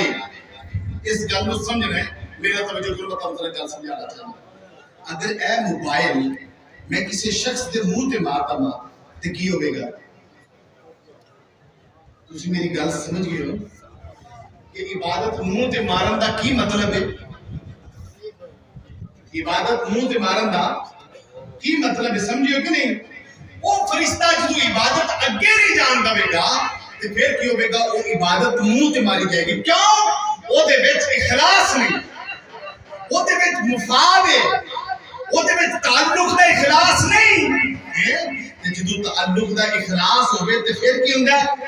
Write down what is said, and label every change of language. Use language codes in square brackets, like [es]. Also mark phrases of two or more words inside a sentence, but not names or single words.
[pa] اس گل نو سمجھنا ہے، میرا توجہ کرو بتا ذرا گل سمجھانا چاہتا، اگر اے موبائل میں کسی شخص دے منہ تے مارتا ماں تے کی ہوئے گا؟ تسی میری گل سمجھ گئے ہو کہ عبادت منہ تے مارن دا کی مطلب ہے؟ عبادت منہ تے مارن دا کی مطلب ہے سمجھے ہو کہ نہیں؟ وہ فرشتہ جدو عبادت اگے نہیں جان دے گا تو پھر کی ہوئے گا؟ وہ عبادت منہ تے ماری جائے گی، کیوں؟ وہ دے وچ اخلاص نہیں، وہ دے وچ مفاد ہے، وہ دے وچ تعلق دا اخلاص نہیں ہے، جدو تعلق دا اخلاص ہوئے تو پھر کی ہوندہ ہے؟